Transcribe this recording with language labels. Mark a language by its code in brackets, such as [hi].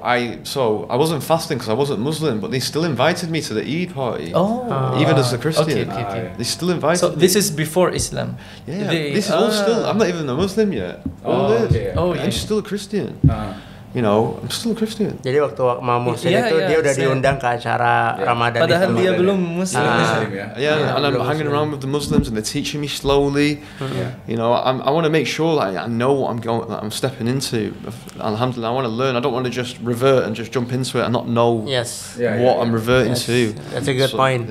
[en] I wasn't fasting because I wasn't Muslim, but they still invited me to the Eid party. Even as a Christian. Okay. They still invited. So this is before Islam. Yeah. This is all still. I'm not even a Muslim yet. I'm still a Christian. You know, I'm still a Christian. [id] Jadi waktu mau Muhsin itu dia udah diundang ke acara Ramadan. Padahal dia belum Muslim. [en] And I'm hanging around with the Muslims and they're teaching me slowly. You know, I want to make sure that I know what I'm stepping into. Alhamdulillah, I want to learn. I don't want to just revert and just jump into it and not know what I'm reverting to. That's a good point.